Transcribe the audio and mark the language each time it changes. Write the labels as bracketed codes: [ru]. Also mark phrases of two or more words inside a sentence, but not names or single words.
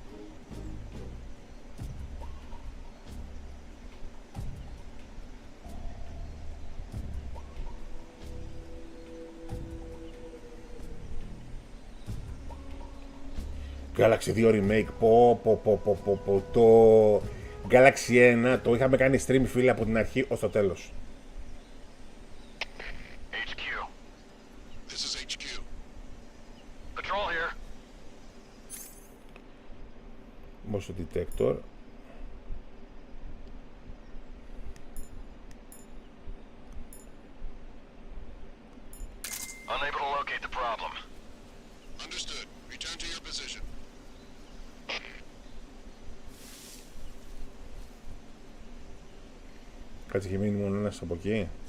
[el] Galaxy 2 Remake, το Galaxy 1 το είχαμε κάνει stream, φίλε, από την αρχή ως το τέλος. [en] HQ. This is HQ. Patrol here. Motion detector. Unable to locate the problem. Understood. Return to your position. [el] Κάτσε, είχε μείνει μόνο ένας από εκεί.